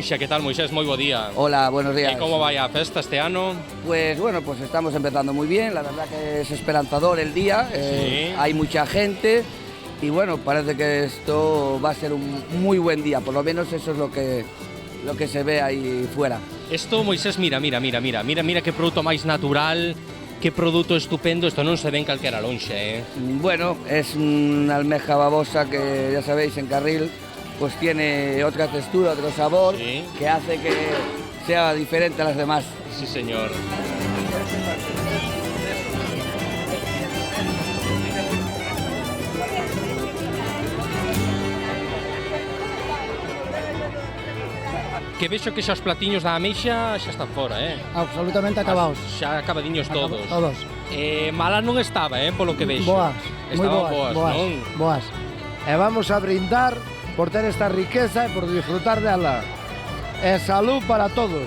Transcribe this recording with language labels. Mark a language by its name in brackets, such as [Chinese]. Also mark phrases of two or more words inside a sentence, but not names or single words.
[Galician] Que tal, Moisés? Moi bo día. [Spanish] Hola, buenos días. [Galician] E como vai a festa este ano? [Spanish] Pues bueno, pues estamos empezando muy bien, la verdad que es esperanzador el día, sí. Hay mucha gente y bueno, parece que esto va a ser un muy buen día, por lo menos eso es lo que se ve ahí fuera. Esto, Moisés, [Galician] mira que produto máis natural, que produto estupendo, isto non se ve en calquera lonxa, [Spanish] Bueno, es una almeja babosa que ya sabéis en Carril pues tiene otra textura, otro sabor, sí. Que hace que sea diferente a las demás. Sí, señor. [Galician] Que vexo que xa os platiños da Ameixa xa están fora, [Spanish] Absolutamente acabados. [Galician] Xa acabadiños todos. Todos. Mala non estaba, polo que vexo. Boas, moi Estaban boas, non? boas. E vamos a brindar por ter esta riqueza e por disfrutar dela. E salud para todos.